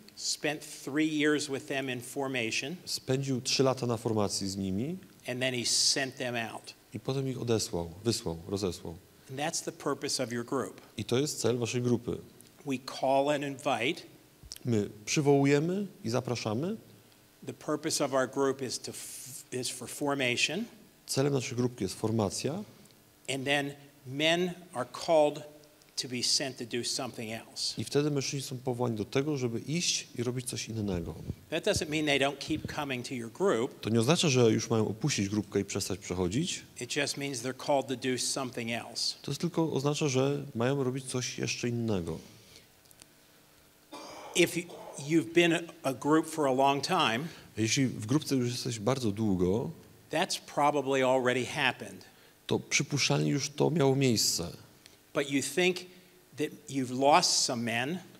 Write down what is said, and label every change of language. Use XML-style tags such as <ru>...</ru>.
<en>spent 3 years with them in formation,</en> <pl>spędził 3 lata na formacji z nimi</pl> <en>and then he sent them out.</en> <pl>i potem ich rozesłał.</pl> <en>And that's the purpose of your group.</en> <pl>I to jest cel waszej grupy.</pl> <en>We call and invite.</en> <pl>My przywołujemy i zapraszamy.</pl> <en>The purpose of our group is for formation.</en> <pl>Celem naszej grupki jest formacja.</pl> <en>And then men are called to be sent to do something else.</en> <pl>I wtedy mężczyźni są powołani do tego, żeby iść i robić coś innego.</pl> <en>That doesn't mean they don't keep coming to your group.</en> <pl>To nie oznacza, że już mają opuścić grupkę i przestać przechodzić.</pl> <en>It just means they're called to do something else.</en> <pl>To tylko oznacza, że mają robić coś jeszcze innego.</pl> <en>If you've been a group for a long time,</en> <pl>Jeśli w grupce już jesteś bardzo długo,</pl> <en>that's probably already happened.</en> <pl>to przypuszczalnie już to miało miejsce.</pl> <en>But you think that you've lost some men</en>